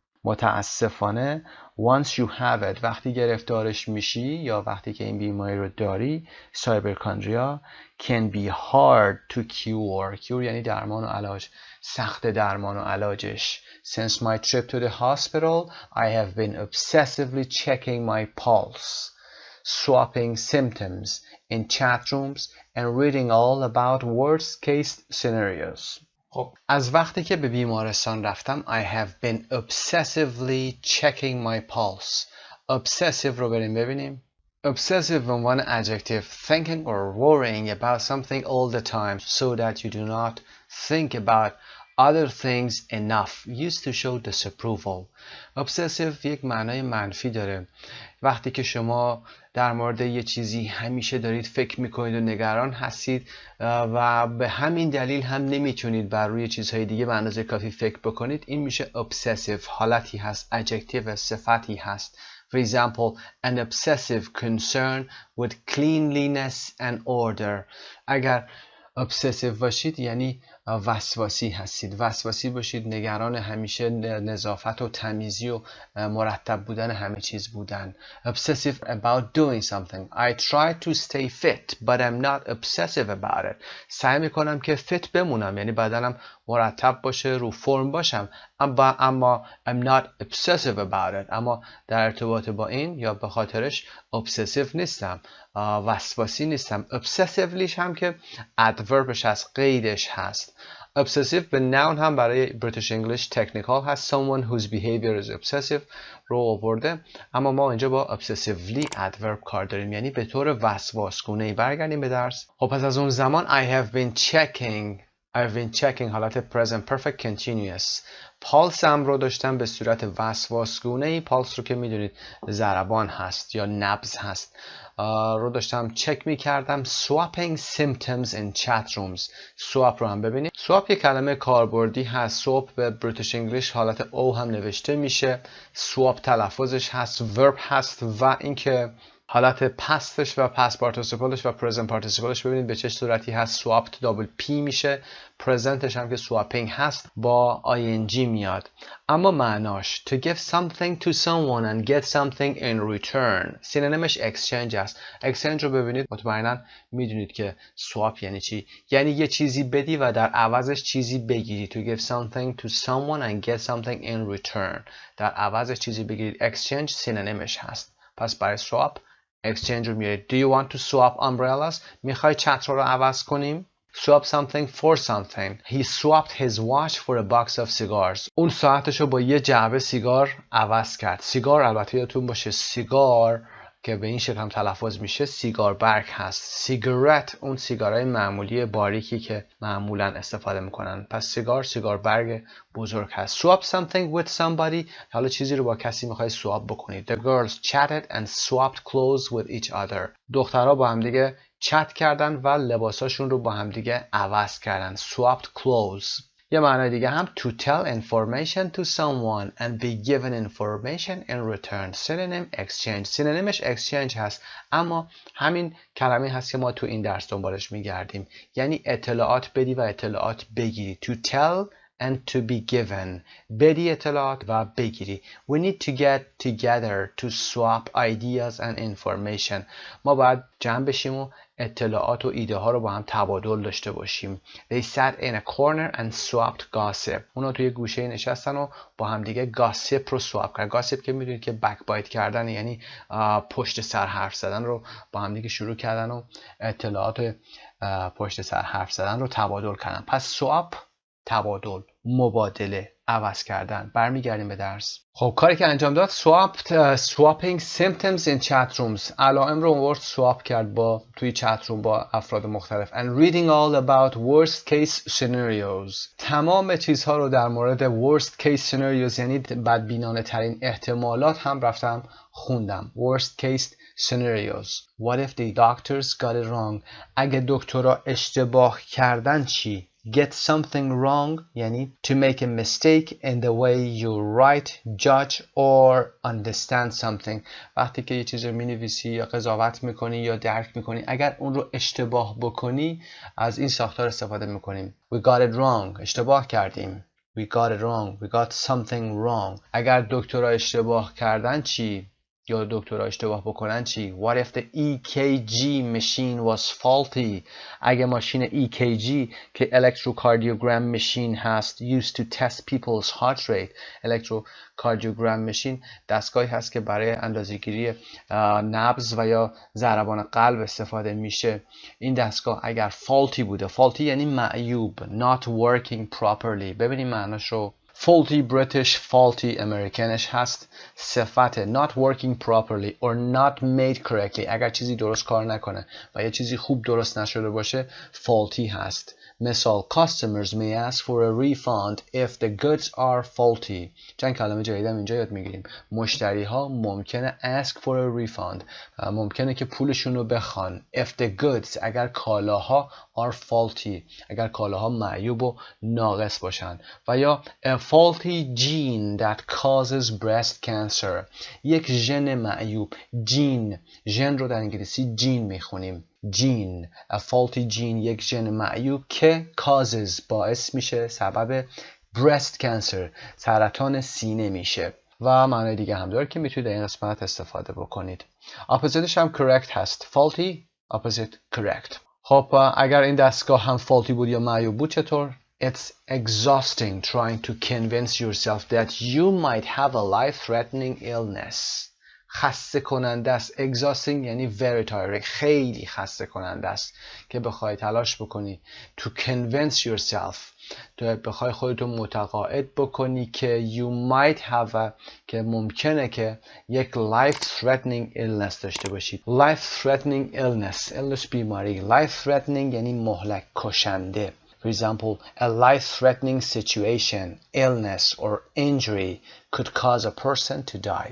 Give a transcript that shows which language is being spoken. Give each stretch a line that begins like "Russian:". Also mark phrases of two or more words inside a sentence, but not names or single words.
Persian: متاسفانه
English: once you have it
Persian: وقتی گرفتارش میشی یا وقتی که این بیماری رو داری
English: hypochondria can be hard to cure. cure
Persian: یعنی درمان و علاج سخت درمان و علاجش
English: Since my trip to the hospital, I have been obsessively checking my pulse. Swapping symptoms in chat rooms and reading all about worst case scenarios.
Persian: خب از وقتی که به بیمارستان رفتم
English: I have been obsessively checking my pulse.
Persian: Obsessive رو بریم ببینیم.
English: Obsessive
Persian: به عنوان
English: adjective thinking or worrying about something all the time so that you do not think about other things enough used to show disapproval.
Persian: Obsessive یک معنای منفی داره وقتی که شما در مورد یه چیزی همیشه دارید فکر میکنید و نگران هستید و به همین دلیل هم nemiتونید بر روی چیزهای دیگه به اندازه کافی فکر بکنید این میشه obsessive حالتی هست adjective صفتی هست
English: For example, an obsessive concern with cleanliness and order.
Persian: اگر obsessive باشید یعنی وسواسی هستید وسواسی باشید نگران همیشه نظافت و تمیزی و مرتب بودن همه چیز بودن
English: obsessive about doing something I try to stay fit but I'm not obsessive about it
Persian: سعی میکنم که fit بمونم یعنی بدنم مرتب باشه رو فرم باشم اما
English: I'm not obsessive about it
Persian: اما در ارتباط با این یا به خاطرش obsessive نیستم وسواسی نیستم obsessivelyش هم که adverbش هست قیدش هست obsessive به noun هم برای
English: British English technical
Persian: هست
English: someone whose behavior is obsessive
Persian: رو آورده اما ما اینجا با
English: obsessively adverb
Persian: کار داریم یعنی به طور وسواسگونه‌ای برگردیم به درس خب پس از اون زمان
English: I have been checking
Persian: حالت
English: present perfect continuous
Persian: پالسم رو داشتم به صورت وسواسگونه‌ای پالس رو که میدونید ضربان هست یا نبض هست رو داشتم چک میکردم
English: swapping symptoms in chat rooms
Persian: swap رو هم ببینید swap یک کلمه کاربردی هست swap به
English: British English
Persian: حالت او هم نوشته میشه swap تلفظش هست verb هست و اینکه حالت پستش و پست پارتیسیپلش و پرزنت پارتیسیپلش ببینید به چه صورتی هست swapped
English: double p
Persian: میشه پرزنتش هم که swapping هست با ing میاد اما معناش
English: to give something to someone and get something in return
Persian: سینونیمش exchange است exchange رو ببینید مطمئنا میدونید که swap یعنی چی یعنی یه چیزی بدی و در عوضش چیزی بگیری
English: to give something to someone and get something in return
Persian: در عوضش چیزی بگیرید exchange سینونیمش هست پس برای swap exchange رو میارید
English: Do you want to swap umbrellas?
Persian: میخوای چتر رو عوض کنیم؟
English: Swap something for something. He swapped his watch for a box of cigars.
Persian: اون ساعتش رو با یه جعبه سیگار عوض کرد. سیگار البته یادتون باشه سیگار که به این شکل هم تلفظ میشه سیگار برگ هست. سیگارت اون سیگارهای معمولی باریکی که معمولا استفاده میکنن. پس سیگار برگ بزرگ هست.
English: Swap something with somebody.
Persian: حالا چیزی رو با کسی میخوای سواب بکنید.
English: The girls chatted and swapped clothes with each other.
Persian: دخترها با هم دیگه چت کردن و لباساشون رو با هم دیگه عوض کردن.
English: Swapped clothes.
Persian: یه معنای دیگه هم
English: to tell information to someone and be given information in return. synonym exchange.
Persian: سینونیمش exchange هست اما همین کلمه هست که ما تو این درس دنبالش میگردیم یعنی اطلاعات بدی و اطلاعات بگیری.
English: to tell and to be given.
Persian: بدی اطلاعات و بگیری.
English: We need to get together to swap ideas and information.
Persian: ما باید جمع بشیم و اطلاعات و ایده ها رو با هم تبادل داشته باشیم.
English: They sat in a corner and swapped gossip.
Persian: اونا توی گوشه نشستن و با هم دیگه gossip رو swap کردن. gossip که میدونید که backbite کردن یعنی پشت سر حرف زدن رو با هم دیگه شروع کردن و اطلاعات پشت سر حرف زدن رو تبادل کردن. پس swap تبادل مبادله، عوض کردن. برمیگردیم به درس. خب کاری که انجام داد
English: swapping symptoms in chat rooms.
Persian: علائم رو آورد سواب کرد توی چت روم با افراد مختلف.
English: And reading all about worst case scenarios.
Persian: تمام چیزها رو در مورد
English: worst case scenarios
Persian: یعنی بدبینانه ترین احتمالات هم رفتم خوندم.
English: Worst case scenarios. What if the doctors got it wrong?
Persian: اگه دکترها اشتباه کردن چی؟
English: Get something wrong یعنی to make a mistake in the way you write, judge or understand something.
Persian: وقتی که یه چیز رو می‌نویسی یا قضاوت می‌کنی یا درک می‌کنی، اگر اون رو اشتباه بکنی از این ساختار استفاده می‌کنیم.
English: We got it wrong.
Persian: اشتباه کردیم.
English: We got it wrong. We got something wrong.
Persian: اگر دکترها اشتباه کردن چی؟ یا دکترها اشتباه بکنن چی؟
English: What if the EKG machine was faulty?
Persian: اگه ماشین EKG که
English: electrocardiogram machine هست used to test people's heart rate.
Persian: electrocardiogram machine دستگاهی هست که برای اندازه‌گیری نبض و یا ضربان قلب استفاده میشه. این دستگاه اگر faulty بوده، faulty یعنی معیوب،
English: not working properly.
Persian: ببینیم معناش رو.
English: faulty British, faulty Americanش
Persian: هست صفت
English: not working properly or not made correctly.
Persian: اگر چیزی درست کار نکنه و یه چیزی خوب درست نشده باشه faulty هست.
English: مثال customers may ask for a refund if the goods are faulty.
Persian: چند کلمه جدیدم اینجا یاد میگیریم. مشتری ها ممکنه
English: ask for a refund
Persian: ممکنه که پولشون رو بخوان
English: if the goods
Persian: اگر کالاها
English: are faulty
Persian: اگر کالاها معیوب و ناقص باشن. و یا
English: a faulty gene that causes breast cancer.
Persian: یک ژن معیوب. ژن رو در انگلیسی جین میخونیم.
English: gene a faulty gene
Persian: یک ژن معیوب که causes باعث میشه سبب
English: breast cancer
Persian: سرطان سینه میشه. و معنی دیگه هم داره که میتونید در این قسمت استفاده بکنید. اپوزیتش هم correct هست.
English: faulty opposite correct.
Persian: خب اگر این دستگاه هم faulty بود یا معیوب بود چطور؟
English: It's exhausting trying to convince yourself that you might have a life-threatening illness.
Persian: خسته کننده است. exhausting یعنی
English: very tiring.
Persian: خیلی خسته کننده است که بخوای تلاش بکنی
English: to convince yourself
Persian: تو بخوای خودتو متقاعد بکنی که
English: you might have
Persian: که ممکنه که یک
English: life threatening illness
Persian: داشته باشید.
English: life threatening illness
Persian: بیماری.
English: life threatening
Persian: یعنی مهلک کشنده.
English: For example, a life-threatening situation, illness or injury could cause a person to die.